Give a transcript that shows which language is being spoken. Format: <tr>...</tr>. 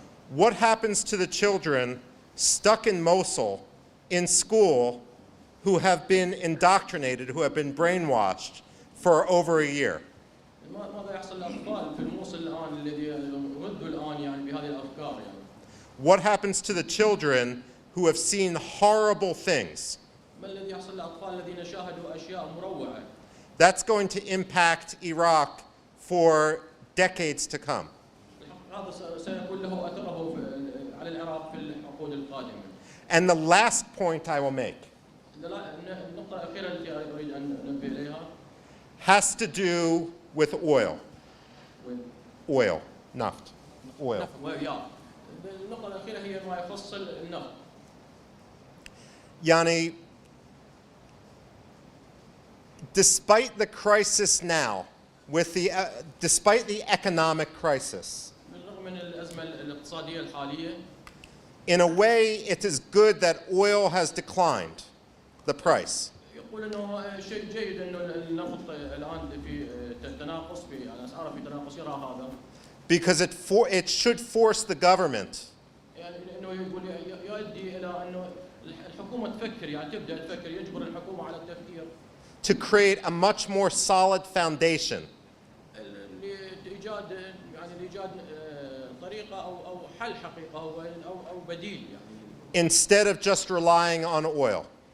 <en>What happens to the children stuck in Mosul in school who have been indoctrinated, who have been brainwashed for over a year?</en> <ar>ماذا يحصل للأطفال في الموصل الآن الذي ردوا الآن يعني بهذه الأفكار يعني؟</ar> <en>What happens to the children who have seen horrible things?</en> <ar>ما الذي يحصل للأطفال الذين شاهدوا أشياء مروعة؟</ar> <en>That's going to impact Iraq for decades to come.</en> <ar>هذا سيكون له أثره على العراق في العقود القادمة.</ar> <en>And the last point I will make</en> <ar>النقطة الأخيرة التي أريد أن أنبه إليها</ar> <en>has to do with oil. Oil, naft, oil.</en> <ar>النقطة الأخيرة هي ما يخص النفط.</ar> <en>Yani, despite the crisis now, despite the economic crisis,</en> <ar>بالرغم من الأزمة الاقتصادية الحالية</ar> <en>in a way it is good that oil has declined, the price.</en> <ar>يقول انه شيء جيد انه النفط الان في تناقص في الاسعار في تناقص يرى هذا.</ar> <en>Because it should force the government</en> <ar>يعني انه يقول يؤدي الى انه الحكومه تفكر يعني تبدا تفكر يجبر الحكومه على التفكير.</ar> <en>to create a much more solid foundation.</en> <ar>لايجاد يعني لايجاد طريقه او حل حقيقه او بديل يعني.</ar> <en>Instead of just relying on oil.</en>